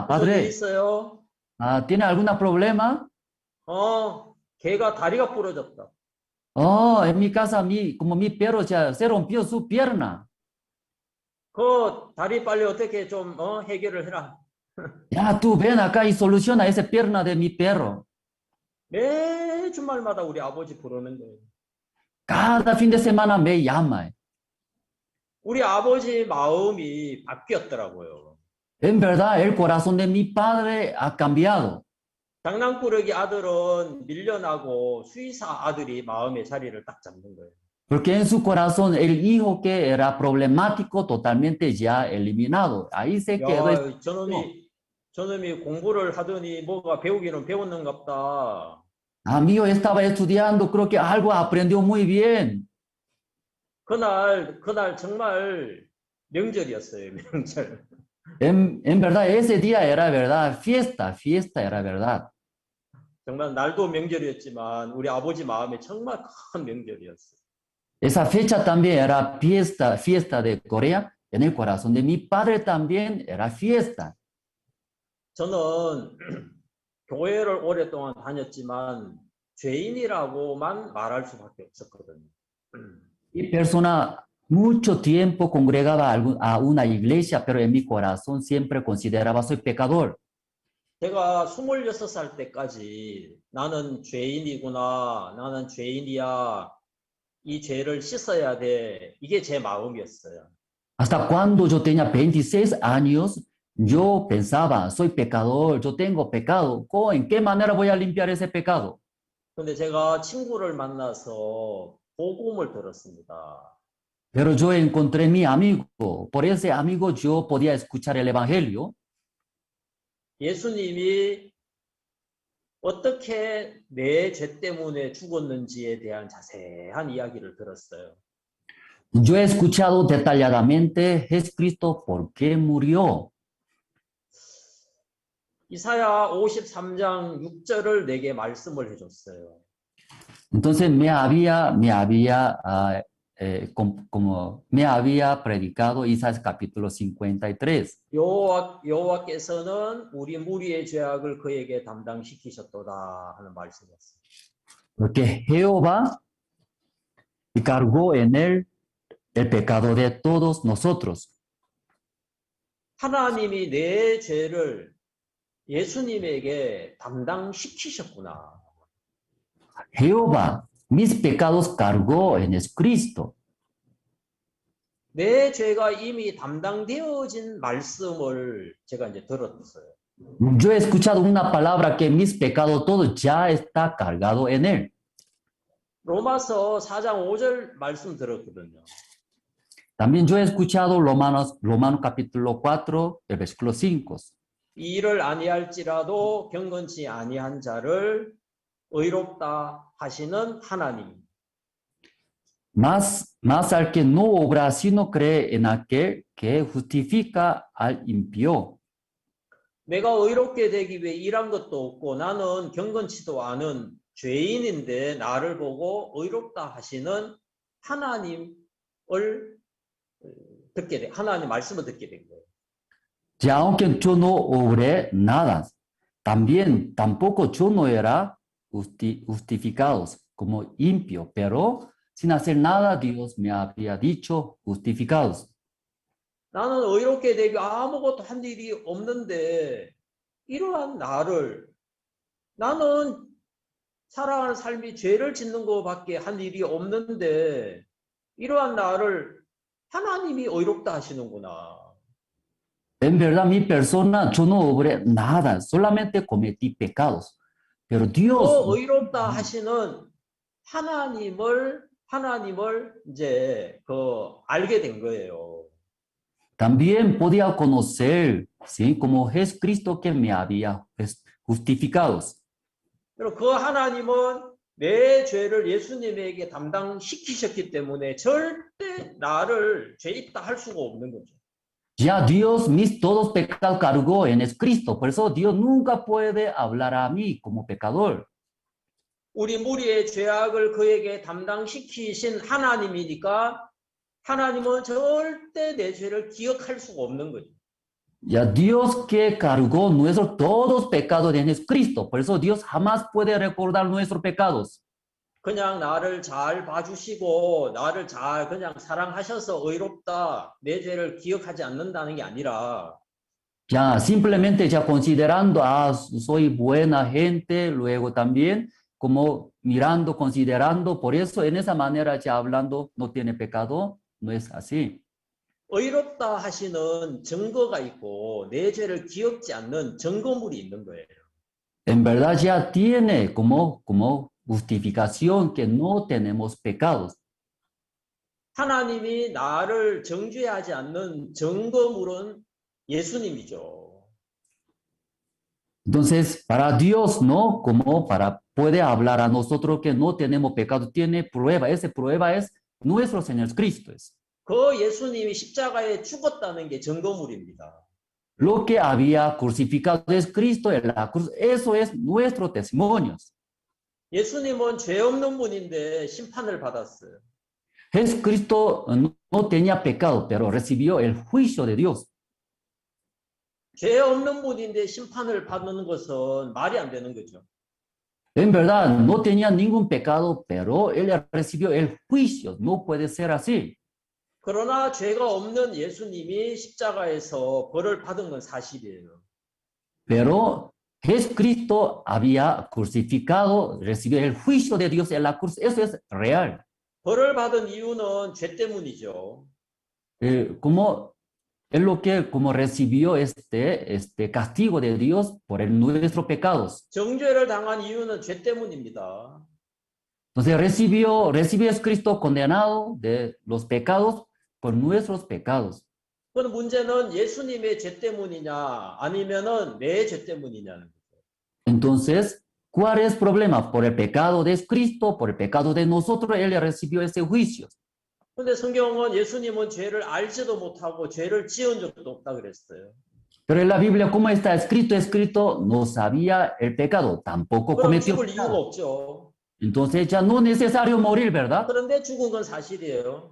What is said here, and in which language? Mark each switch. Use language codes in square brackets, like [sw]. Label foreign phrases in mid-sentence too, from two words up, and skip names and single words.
[ko] 무슨 일 padre? 있어요? [es] ¿Tiene algún problema? [ko] 걔가 다리가 부러졌다. [es] En mi casa, como mi perro ya se rompió su pierna. [ko] 그 다리 빨리 어떻게 좀 해결을 해라. [es] Ya, tú ven acá y soluciona esa pierna de mi perro. [ko] 매 주말마다 우리 아버지 부르는 거예요. [es] Cada fin de semana me llama. [ko] 우리 아버지 마음이 바뀌었더라고요. [es] En verdad, el corazón de mi padre ha cambiado. [ko] 장난꾸러기 아들은 밀려나고 수의사 아들이 마음의 자리를 딱 잡는 거예요. [es] Porque en su corazón el hijo que era problemático totalmente ya eliminado. Ahí se quedó. [ko] 야, 저놈이 공부를 하더니 뭐가 배우기는 배웠는갑다. [es] Amigo, estaba estudiando, creo que algo aprendió muy bien. [ko] 그날 정말 명절이었어요, 명절. [es] En verdad, ese día era verdad, fiesta era verdad. [ko] 정말 날도 명절이었지만 우리 아버지 마음에 정말 큰 명절이었어요. [es] Esa fecha también era fiesta de Corea. En el corazón de mi padre también era fiesta. [ko] 저는 교회를 오랫동안 다녔지만 죄인이라고만 말할 수밖에 없었거든요. [es] Mi persona mucho tiempo congregaba a una iglesia, pero en mi corazón siempre consideraba soy pecador. [ko] 제가 26살 때까지 나는 죄인이구나, 나는 죄인이야, 이 죄를 씻어야 돼, 이게 제 마음이었어요. [es] Hasta cuando yo tenía 26 años, yo pensaba, soy pecador, yo tengo pecado. ¿En qué manera voy a limpiar ese pecado? [ko] 근데 제가 친구를 만나서 복음을 들었습니다. [es] Pero yo encontré mi amigo. Por ese amigo yo podía escuchar el evangelio. [ko] 예수님이 어떻게 내 죄 때문에 죽었는지에 대한 자세한 이야기를 들었어요. [es] Yo he escuchado detalladamente Jesucristo por qué murió. [ko] 이사야 53장 6절을 내게 말씀을 해줬어요. [es] Entonces me había predicado Isaías capítulo 53. [ko] 여호와께서는 우리 무리의 죄악을 그에게 담당시키셨도다 하는 말씀이었어요. [es] Porque Jehová cargó en él el pecado de todos nosotros. [ko] 하나님이 내 죄를 예수님에게 담당시키셨구나. [es] Jehová mis pecados cargó en Jesucristo. [ko] 내 죄가 이미 담당되어진 말씀을 제가 이제 들었어요. [es] Yo he escuchado una palabra que mis pecados todo ya está cargado en él. [ko] 로마서 4장 5절 말씀 들었거든요. [es] También yo he escuchado Romanos capítulo 4, el versículo 5. [ko] 이 일을 아니할지라도 경건치 아니한 자를 의롭다 하시는 하나님. [es] Mas al que no obra sino cree en aquel que justifica al impío. [ko] 내가 의롭게 되기 위해 일한 것도 없고 나는 경건치도 않은 죄인인데 나를 보고 의롭다 하시는 하나님 말씀을 듣게 된 거예요. [es] Ya aunque yo no obré nada, tampoco yo no era justificados como impío, pero sin hacer nada, Dios me había dicho, justificados. [ko] 나는 의롭게 되기 아무것도 한 일이 없는데 이러한 나를 나는 살아가는 삶이 죄를 짓는 것밖에 한 일이 없는데 이러한 나를 하나님이 의롭다 하시는구나. [es] En verdad, mi persona, yo no obré nada, solamente cometí pecados. Pero Dios, [ko] 그 의롭다 하시는 하나님을 이제 알게 된 거예요. [es] también podía conocer, ¿sí? Como Jesucristo que me había justificados. [ko] 그리고 그 하나님은 내 죄를 예수님에게 담당시키셨기 때문에 절대 나를 죄 있다 할 수가 없는 거죠. [es] Ya Dios mis todos pecados cargó en Cristo, por eso Dios nunca puede hablar a mí como pecador. [ko] 우리 무리의 죄악을 그에게 담당시키신 하나님이니까 하나님은 절대 내 죄를 기억할 수가 없는 거죠. [es] Ya Dios que cargó nuestros todos pecados en Cristo, por eso Dios jamás puede recordar nuestros pecados. [ko] 그냥 나를 잘 봐주시고 나를 잘 그냥 사랑하셔서 의롭다 내 죄를 기억하지 않는다는 게 아니라 [es] Ya simplemente ya considerando, soy buena gente, luego también como mirando, considerando, por eso en esa manera ya hablando no tiene pecado, no es así. [ko] 의롭다 하시는 증거가 있고 내 죄를 기억지 않는 증거물이 있는 거예요. [es] En verdad ya tiene como justificación que no tenemos pecados. [ko] 하나님이 나를 정죄하지 않는 증거물은 예수님이죠. [es] Entonces, para Dios, ¿no? Como puede hablar a nosotros que no tenemos pecado, tiene prueba. Esa prueba es nuestro Señor Cristo. [ko] 그 예수님이 십자가에 죽었다는 게 증거물입니다. [es] Lo que había crucificado es Cristo en la cruz. Eso es nuestro testimonio. [ko] 예수님은 죄 없는 분인데 심판을 받았어요. [es] Jesucristo no tenía pecado, pero recibió el juicio de Dios. [ko] 죄 없는 분인데 심판을 받는 것은 말이 안 되는 거죠. [es] En verdad, no tenía ningún pecado, pero él recibió el juicio. No puede ser así. [ko] 그러나 죄가 없는 예수님이 십자가에서 벌을 받은 건 사실이에요. [es] Pero Jesucristo había crucificado, recibió el juicio de Dios en la cruz. Eso es real. [ko] 벌을 받은 이유는 죄 때문이죠. [es] Como es lo que como recibió este castigo de Dios por nuestros pecados. [ko] 정죄를 당한 이유는 죄 때문입니다. [es] Entonces recibió Cristo condenado de los pecados por nuestros pecados. [ko] 그건 문제는 예수님의 죄 때문이냐 아니면은 내 죄 때문이냐는 거죠. [es] Entonces, ¿cuál es el problema? ¿Por el pecado de Cristo? ¿Por el pecado de nosotros? Él recibió ese juicio. [ko] 근데 성경은 예수님은 죄를 알지도 못하고 죄를 지은 적도 없다 그랬어요. [es] Pero en la Biblia, ¿cómo está escrito? No sabía el pecado, tampoco [ko] 그럼 cometió 죽을 이유가 pecado. 없죠. [es] Entonces ya no es necesario morir, ¿verdad? [ko] 그런데 죽은 건 사실이에요.